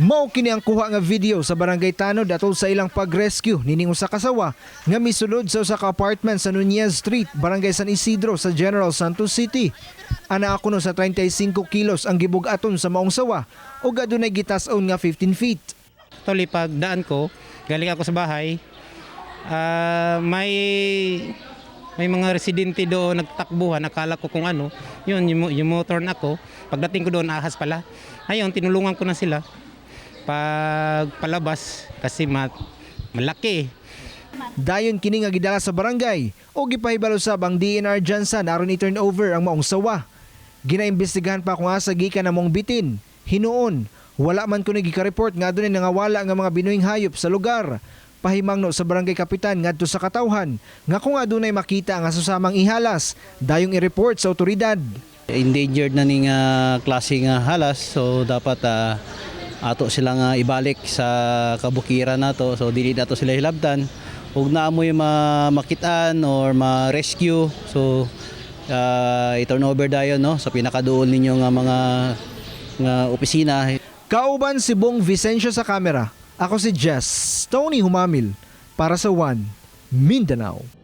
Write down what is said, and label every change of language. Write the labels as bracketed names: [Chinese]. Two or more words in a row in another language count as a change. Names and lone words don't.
[Cebuano] Mao kini ang kuha nga video sa Barangay Tanod atol sa ilang pag-rescue nining usa ka sawa nga misulod sa usa ka apartment sa Nunez Street, Barangay San Isidro sa General Santos City. Ana ako no sa 35 kilos ang gibug-aton sa maong sawa ug adunay gitas-on nga 15 feet. [English] Actually, [Filipino] pag daan ko, galing ako sa bahay, may mga residente doon nagtakbuhan, akala ko kung ano, yun, yung motor na ako, pagdating ko doon, ahas pala. Ayun, tinulungan ko na sila pag palabas kasi malaki. [Cebuano] Dayon kini nga gidala sa barangay o gipahibalo sab ang DNR Jansa aron i- [English] turn over [Cebuano] ang maong sawa. Ginaimbestigahan pa kung asa gikan na mong bitin. Hinuon, wala man kuno gika-report nga adunay nangawala nga mga binuhing hayop sa lugar. Pahimangno sa barangay kapitan ngadto sa katawhan nga kung adunay makita nga susamang ihalas, dayong i-report sa otoridad. Endangered na ning klase nga halas, so dapat ato sila nga ibalik sa kabukiran nato, so dili nato sila hilabtan. Ug naamoy makitaan or ma-rescue, so i- [English] turn over [Cebuano] dayon no sa pinakaduol ninyo nga mga opisina. Kauban si Bong Vicencio sa kamera. Ako si Jess Tony Humamil para sa One Mindanao.